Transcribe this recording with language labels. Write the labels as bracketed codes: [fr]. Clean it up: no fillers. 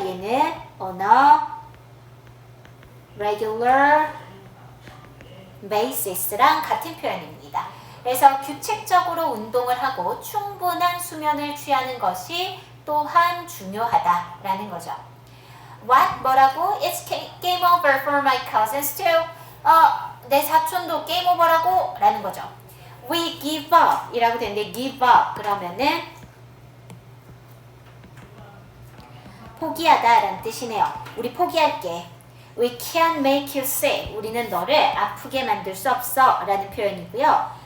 [ko] 얘는 on a regular basis랑 같은 표현입니다. 그래서 규칙적으로 운동을 하고 충분한 수면을 취하는 것이 또한 중요하다라는 거죠. [en] What? [ko] 뭐라고? [en] It's game over for my cousins too. [ko] 내 사촌도 게임 오버라고 라는 거죠. [en] We give up [ko] 이라고 되는데 give up 그러면은 포기하다 라는 뜻이네요. 우리 포기할게. [en] We can't make you sick. [ko] 우리는 너를 아프게 만들 수 없어 라는 표현이고요.